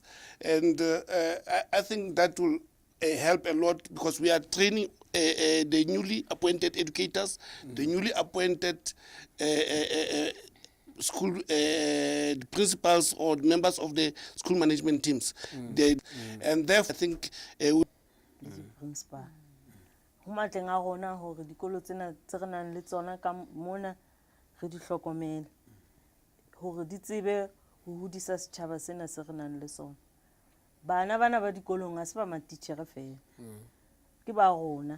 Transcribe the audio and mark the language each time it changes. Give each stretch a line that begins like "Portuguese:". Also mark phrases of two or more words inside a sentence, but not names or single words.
English: And I think that will help a lot because we are training the newly appointed educators, the newly appointed school principals or members of the school management teams. And therefore, I think principal.
Southern Sotho: Ho matleng a rona hore dikolo tsena tse re nang le tsona ka mona re di hlokomele hore di tsebe ho hodisa setjhaba sena se re nang le sona. Bana ba dikolong ha se ba matitjhere fela. Ke ba rona.